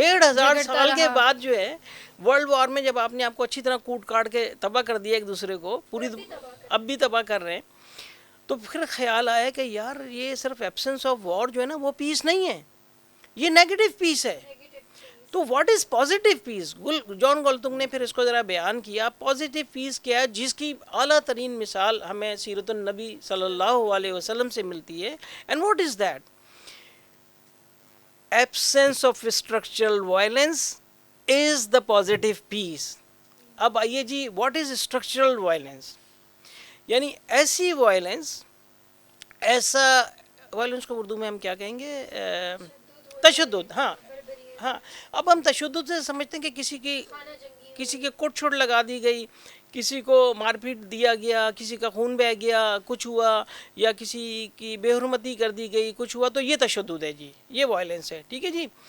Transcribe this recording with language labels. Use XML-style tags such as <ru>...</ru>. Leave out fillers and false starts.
<ur>1500 سال کے بعد جو ہے ورلڈ وار میں جب آپ نے آپ کو اچھی طرح کوٹ کاٹ کے تباہ کر دیا ایک دوسرے کو, پوری اب بھی تباہ کر رہے ہیں, تو پھر خیال آیا کہ یار یہ صرف ایبسنس آف وار جو ہے نا وہ پیس نہیں ہے, یہ نیگیٹو پیس ہے. تو</ur> <en>What is positive peace?</en> <ur>جان گالتنگ نے پھر اس کو ذرا بیان کیا. پازیٹیو پیس کیا ہے, جس کی اعلیٰ ترین مثال ہمیں سیرت النبی صلی اللہ علیہ وسلم سے ملتی ہے.</ur> <en>And what is that? Absence of structural violence is the positive peace.</en> <ur>اب آئیے جی,</ur> <en>What is structural violence?</en> <ur>یعنی ایسی وائلنس, ایسا وائلنس کو اردو میں ہم کیا کہیں گے؟ تشدد. ہاں اب ہم تشدد سے سمجھتے ہیں کہ کسی کے کٹ چھٹ لگا دی گئی, کسی کو مار پیٹ دیا گیا, کسی کا خون بہہ گیا, کچھ ہوا, یا کسی کی بے حرمتی کر دی گئی, کچھ ہوا, تو یہ تشدد ہے جی, یہ وائلنس ہے. ٹھیک ہے جی.</ur>